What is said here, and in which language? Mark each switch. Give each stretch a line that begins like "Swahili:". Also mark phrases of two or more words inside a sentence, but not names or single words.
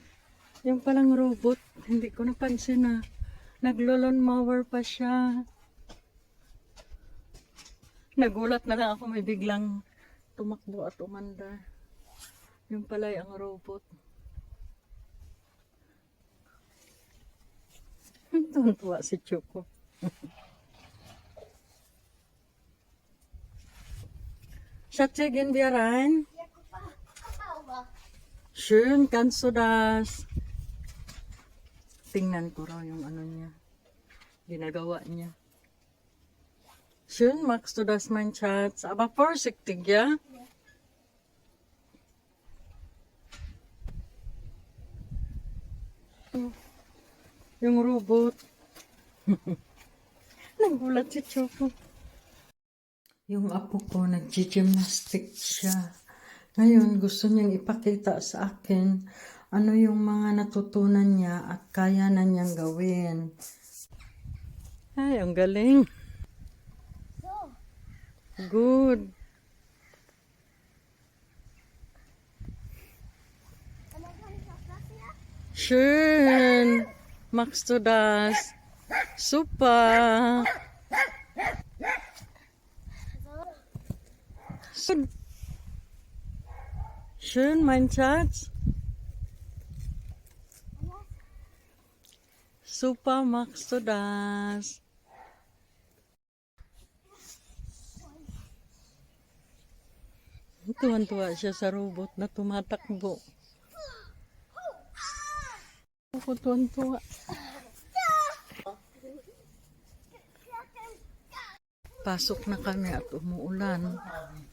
Filipino: Yung palang robot, hindi ko napansin na naglo-lawn mower pa siya. Nagulat na lang ako, may biglang tumakbo at umandar. Yung pala'y ang robot. Tuntua si Choco.
German: Schatzi, gehen wir rein? Schön, kannst du das?
Filipino: Tingnan ko raw yung ano niya. Ginagawa niya.
German: Schön, magst du das, mein Schatz? Aber vorsichtig, ja?
Filipino: Yung robot. Nagulat si Choco. Yung apo ko, nag-gymnastic siya. Ngayon, gusto niyang ipakita sa akin ano yung mga natutunan niya at kaya na niyang gawin. Ay, ang galing. Good.
German: Schön. Magst du das? Super. Schön. Schön, mein Schatz. Super, magst du das?
Filipino: Tuwan-tuwa siya sa robot na tumatakbo. Ako tuwan-tuwa. Pasok na kami at umuulan.